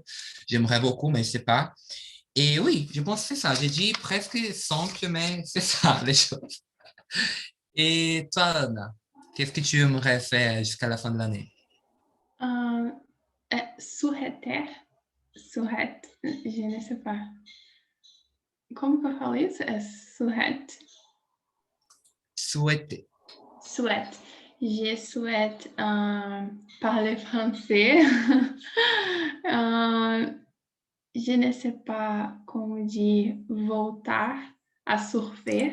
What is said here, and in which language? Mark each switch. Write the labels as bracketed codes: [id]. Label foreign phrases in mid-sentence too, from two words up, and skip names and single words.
[fr] J'aimerais beaucoup, mais je ne sais pas. Et oui, je pense que c'est ça. J'ai dit presque simple, mais c'est ça les choses. Et toi, Anna, qu'est-ce que tu aimerais faire jusqu'à la fin de l'année? Souhaiter, je ne sais pas. [pt] Como que eu falo isso? É [fr] Souhaiter. Souhaite. Je souhaite parler français. Je ne sais pas como dire [pt] voltar a [fr] surfer.